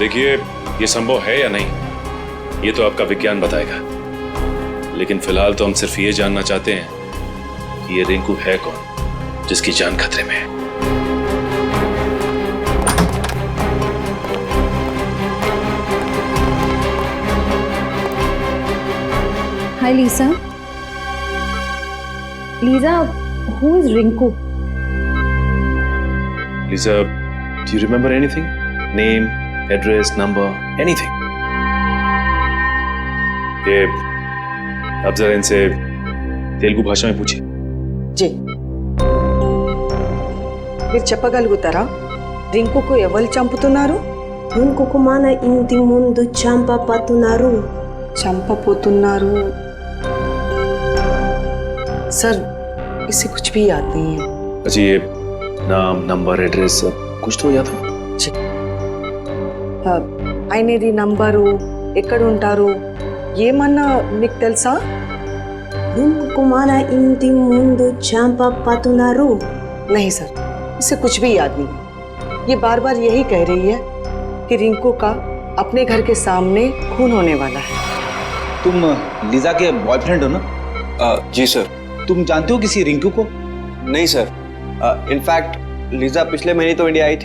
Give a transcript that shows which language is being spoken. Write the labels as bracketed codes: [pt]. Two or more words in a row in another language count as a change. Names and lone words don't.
[hi] देखिए, ये संभव है या नहीं ये तो आपका विज्ञान बताएगा, लेकिन फिलहाल तो हम सिर्फ ये जानना चाहते हैं कि ये रिंकू है कौन जिसकी जान खतरे में है। हाय लीजा। लीजा, [en] who is Rinku? Lisa, do you remember anything? Name, address, number, anything? [hi] ये अब जरा इनसे तेलुगु भाषा में पूछिए। जी, [te] మీరు చెప్పగలుగుతారా రింకుకు ఎవరు చంపుతున్నారు? రింకుకు మన ఇంటి ముందు చంపపోతున్నారు. చంపపోతున్నారు? [hi] सर, इसे कुछ भी याद नहीं है। अच्छा, ये नाम, नंबर, एड्रेस कुछ तो याद है? जी, [te] ఆయనది నంబరు, ఎక్కడ ఉంటారు, ఏమన్నా మీకు తెలుసా? రింకుకు మన ఇంటి ముందు చంపపోతున్నారు. [hi] नहीं सर, इसे कुछ भी याद नहीं। ये बार बार यही कह रही है कि रिंकू का अपने घर के सामने खून होने वाला है। तुम लीजा के बॉयफ्रेंड हो ना? जी सर। तुम जानते हो किसी रिंकू को? नहीं सर, इनफैक्ट लीजा पिछले महीने तो इंडिया आई थी।